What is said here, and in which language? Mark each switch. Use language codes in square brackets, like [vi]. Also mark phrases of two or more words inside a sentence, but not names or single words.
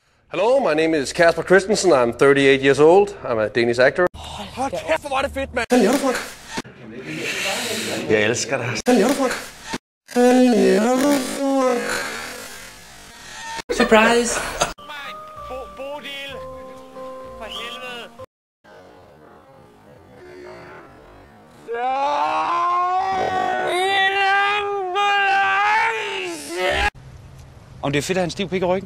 [en] Hello, my name is Kasper Christensen. I'm 38 years old. I'm a Danish actor. [da] Hold kæft, hvor var det fedt, mand! Hvad laver du, Frank? Jeg elsker dig. Hvad laver du, Frank? Surprise! Bodil! For helvede! Om det er fedt at have en stiv pik i ryggen?